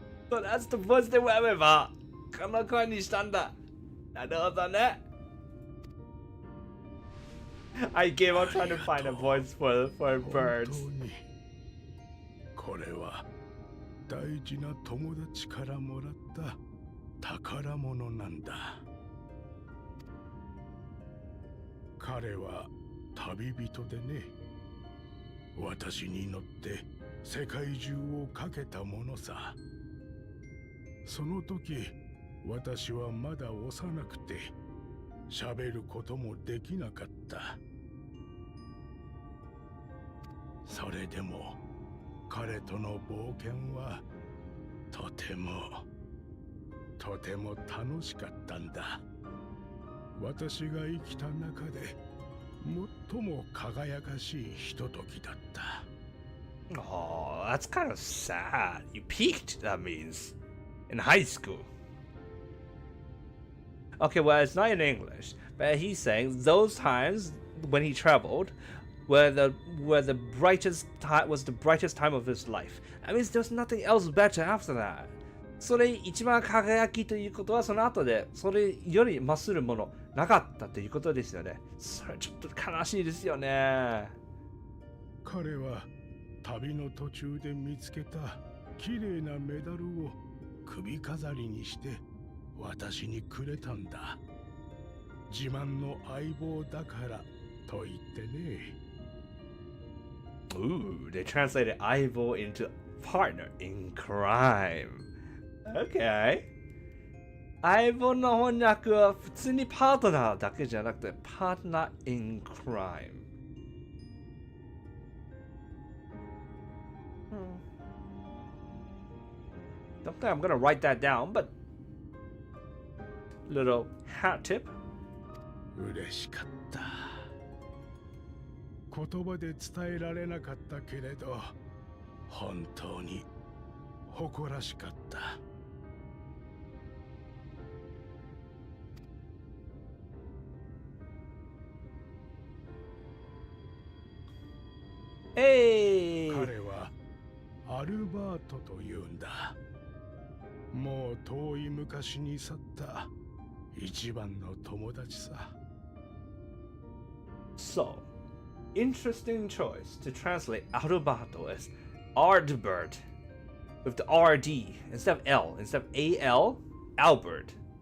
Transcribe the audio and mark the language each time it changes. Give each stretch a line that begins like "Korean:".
English: So that's the voice they were with.
Japanese: この声にしたんだ。なるほどね。
English: I gave up trying to find a voice for birds.
Japanese: 本当にこれは大事な友達からもらった宝物なんだ。彼は旅人でね。私に乗って世界中をかけたものさ。その時、私はまだ幼くて喋ることもできなかった。それでも彼との冒険はとても楽しかったんだ。私が生きた中で最も輝かしいひとときだった。
English: Oh, that's kind of sad. You peaked, that means, in high school. Okay, well, it's not in English, but he's saying those times when he traveled were the brightest time was the brightest time of his life. That means there's nothing else better after that.
Japanese: それ一番輝きということはその後でそれより勝るものなかったということですよね。それちょっと悲しいですよね。彼は旅の途中で見つけた綺麗なメダルを首飾りにして私にくれたんだ。自慢の相棒だからと言ってね。
English: Ooh, they translated Ivo into partner in crime. Okay.
Japanese: 相棒の翻訳は普通にパートナーだけじゃなくてパートナー
English: in crime. Don't think I'm gonna write that down, but little hat tip.
Japanese: 嬉しかった。言葉で伝えられなかったけれど、本当に誇らしかった。
English: Hey!
Japanese: 彼はアルバートというんだ。もう遠い昔に去った一番の友達さ。
English: So, interesting choice to translate Alberto as Ardbert with the RD instead of L, instead of AL, Albert.